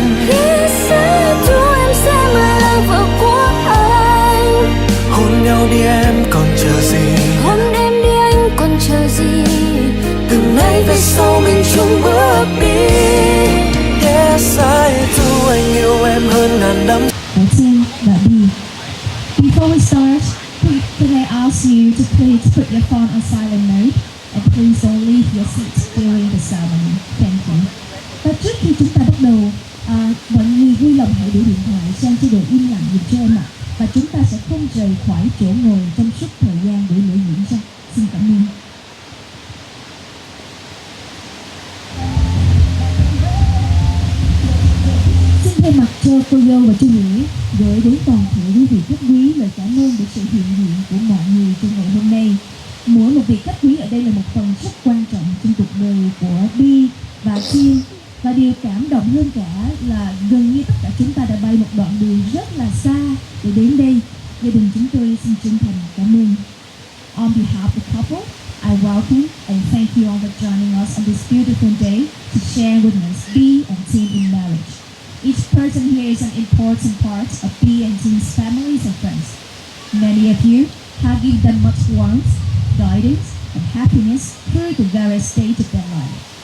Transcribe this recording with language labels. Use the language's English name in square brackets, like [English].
[English] Yes, I do, [Vietnamese] em sẽ mãi là vợ của anh. Hôn nhau đi em còn chờ gì, hôn em đi anh còn chờ gì, từ nay về sau mình chung bước đi. [English] Yes, I do, [Vietnamese] anh yêu em hơn ngàn đắm. [English] That's in that B. Before we start, can I ask you to please put your phone on silent mode and please don't leave your seat during the ceremony. Thank you. [Vietnamese] Và trước khi chúng ta bắt đầu, mọi người vui lòng hãy để điện thoại sang chế độ im lặng dùm cho em ạ. Và chúng ta sẽ không rời khỏi chỗ ngồi trong suốt thời gian buổi lễ diễn ra. Xin cảm ơn. Xin thay mặt cho cô dâu và chú rể gửi đến toàn thể quý vị khách quý lời cảm ơn về sự hiện diện của mọi người trong ngày hôm nay. Mỗi một vị khách quý ở đây là một phần rất quan trọng trong cuộc đời của Bi và Thiên. Và điều cảm động hơn cả là gần như tất cả chúng ta đã bay một đoạn đường rất là xa để đến đây. Gia đình chúng tôi xin chân thành cảm ơn. [English] On behalf of the couple, I welcome and thank you all for joining us on this beautiful day to share with us B and Tim in marriage. Each person here is an important part of B and Tim's families and friends. Many of you have given them much warmth, guidance, and happiness through the various stages of their life.